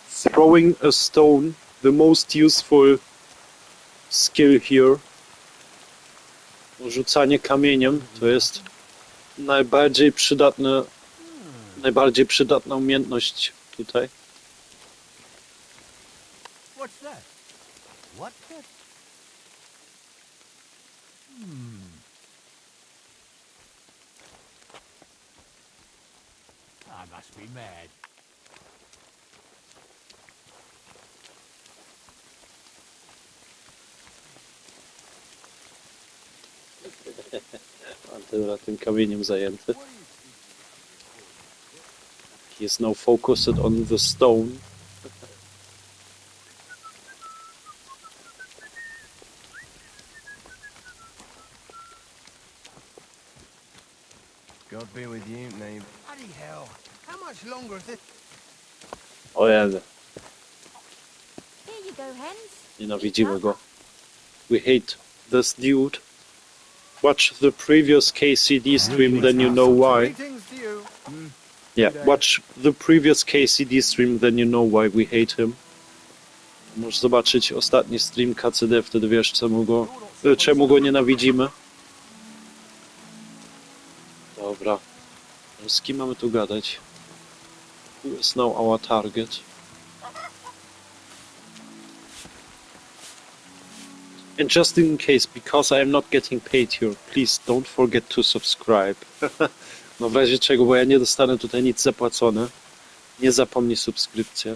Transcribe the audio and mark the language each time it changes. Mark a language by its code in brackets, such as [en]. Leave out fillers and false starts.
[en] Throwing a stone, the most useful skill here. [pl] Rzucanie kamieniem to jest najbardziej przydatna umiejętność tutaj. [en] What's that? What pet? I must be mad. [pl] Antyra tym kamieniem zajęty. [en] He is now focused on the stone. God be with you, name. Bloody hell. How much longer is this? [pl] O ja, [en] Here you go, hens. [pl] nienawidzimy go. [en] We hate this dude. Watch the previous KCD stream, then you know why. Greetings to you. Yeah, watch the previous KCD stream, then you know why we hate him. [pl] Możesz zobaczyć ostatni stream KCD, wtedy wiesz czemu go nienawidzimy. Dobra. Z kim mamy tu gadać? [en] Who is now our target? And just in case, because I am not getting paid here, please don't forget to subscribe. [pl] No w razie czego, bo ja nie dostanę tutaj nic zapłacone. Nie zapomnij subskrypcję.